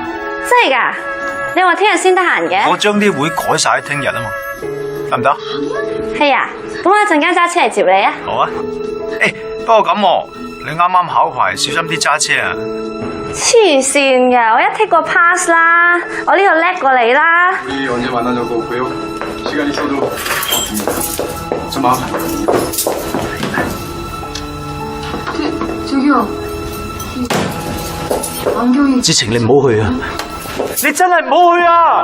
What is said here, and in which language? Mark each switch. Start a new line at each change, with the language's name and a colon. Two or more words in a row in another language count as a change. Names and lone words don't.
Cantonese: 真係㗎？你話聽日先得閒嘅？我將啲會改晒喺聽日啊嘛，得唔得？係啊，咁我一陣間揸車嚟接你啊。好啊。不過咁喎，你啱啱考牌，小心啲揸車啊。黐線㗎，我一 take 過 pass 啦，我呢度叻過你啦。
Korean: 언제 만나자고 그래요? 시간이 있어도 좀 麻煩。 저기요. 안경이.
Cantonese: 子晴，你唔好去啊！你真係唔好去啊！